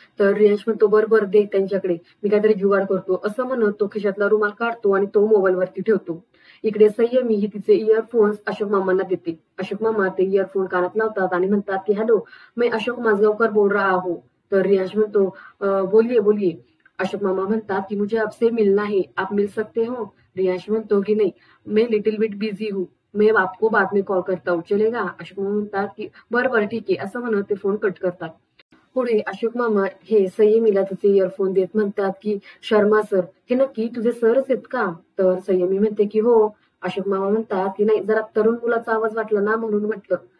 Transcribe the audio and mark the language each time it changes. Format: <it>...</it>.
<mr>तर रियांश म्हणतो बरोबर दे त्यांच्याकडे, मी काहीतरी जुगाड करतो. असं म्हणत तो खिशातला रुमाल काढतो आणि तो मोबाईलवरती ठेवतो. इकडे संयमी ही तिचे इयरफोन्स अशोक मामांना देते. अशोक मामा ते इयरफोन कानात लावतात आणि म्हणतात की</mr> <hi>हॅलो, मैं अशोक माजगावकर बोल रहा हूँ.</hi> <mr>तर रियांश म्हणतो</mr> <hi>बोलिये बोलिये.</hi> <mr>अशोक मामा म्हणतात की</mr> <hi>मुझे आपसे मिलना है, आप मिल सकते हो.</hi> <mr>रियांश म्हणतो की नाही,</mr> <hi>मैं</hi> <en>little bit busy</en> <hi>हूँ, मैं आपको बाद में कॉल करता हूँ, चलेगा.</hi> <mr>अशोक मामा म्हणतात की बरं बरं ठीक आहे, असं म्हणत ते फोन कट करतात. पुढे अशोक मामा हे संयमीला तिचे इयरफोन देत म्हणतात की शर्मा सर, हे नक्की तुझे सरच आहेत का. तर संयमी म्हणते की हो. अशोक मामा म्हणतात की नाही, जरा तरुण मुलाचा आवाज वाटला ना म्हणून म्हटलं.</mr>